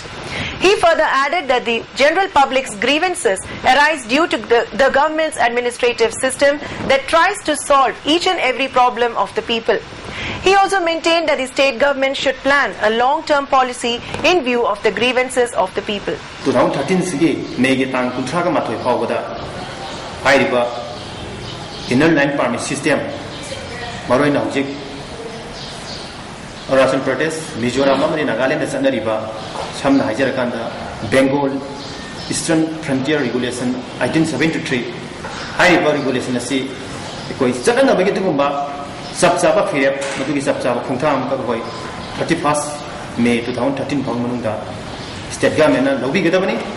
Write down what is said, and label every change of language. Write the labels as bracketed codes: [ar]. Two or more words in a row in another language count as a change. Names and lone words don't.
[en] He further added that the general public's grievances arise due to the government's administrative system that tries to solve each and every problem of the people. He also maintained that the state government should plan a long-term policy in view of the grievances of the people. [mni] 2013 May tang kuntraga matoi phawada airiba [en] inner line permit system [mni] maroi na hojik Arunachal Pradesh, Mizoram amani Nagaland sanariba samna haijarakanda Bengal Eastern Frontier Regulation 1973 airiba regulation asi koi chakana bagi tugumba sabsaba phirep matugi sabsaba khongtham ka koi 31st May 2013 phang manungda [en] state government [mni] na lobi gedabani